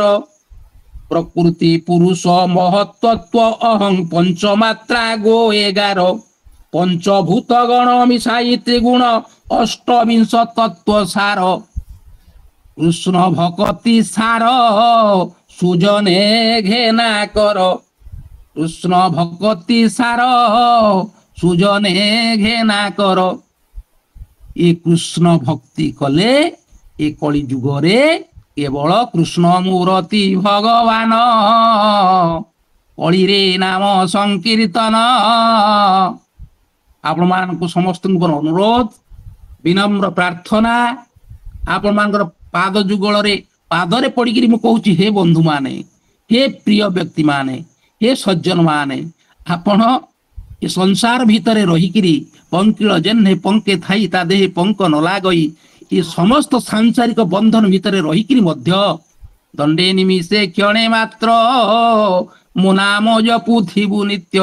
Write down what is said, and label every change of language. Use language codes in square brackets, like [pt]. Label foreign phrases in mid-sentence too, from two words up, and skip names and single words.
[or] ପ୍ରକୃତି ପୁରୁଷ ମହତ୍ତତ୍ଵ ଅହଂ ପଞ୍ଚମାତ୍ରା ଗୋ 11, ପଞ୍ଚଭୂତ ଗଣ ମିଶାଇ ତ୍ରିଗୁଣ ଅଷ୍ଟବିଂଶ ତତ୍ଵ ସାର, କୃଷ୍ଣ ଭକତି ସାର, ସୁଜନେ ଘେନା କର। କୃଷ୍ଣ ଭକ୍ତି ସାର ସୁଜନେ ଘେନା କର। ଏ କୃଷ୍ଣ ଭକ୍ତି କଲେ ଏ କଳି ଯୁଗରେ କେବଳ କୃଷ୍ଣ ମୂରତି ଭଗବାନ, କଳିରେ ନାମ ସଂକୀର୍ତ୍ତନ। ଆପଣମାନଙ୍କୁ ସମସ୍ତଙ୍କୁ ମୋର ଅନୁରୋଧ, ବିନମ୍ର ପ୍ରାର୍ଥନା, ଆପଣମାନଙ୍କର ପାଦ ଯୁଗଳରେ ପାଦରେ ପଡିକିରି ମୁଁ କହୁଛି, ହେ ବନ୍ଧୁମାନେ, ହେ ପ୍ରିୟ ବ୍ୟକ୍ତିମାନେ, ହେ ସଜ୍ଜନ ମାନେ, ଆପଣ ଏ ସଂସାର ଭିତରେ ରହିକିରି ପଙ୍କିଳ ଜେହ୍ନେ ପଙ୍କେ ଥାଇ ତା ଦେହେ ପଙ୍କ ନ ଲାଗଇ ଏ ସମସ୍ତ ସାଂସାରିକ ବନ୍ଧନ ଭିତରେ ରହିକିରି ମଧ୍ୟ ଦଣ୍ଡେ ନିମିଷେ କ୍ଷଣେ ମାତ୍ର ମୋ ନାମ ଜପୁଥିବୁ ନିତ୍ୟ।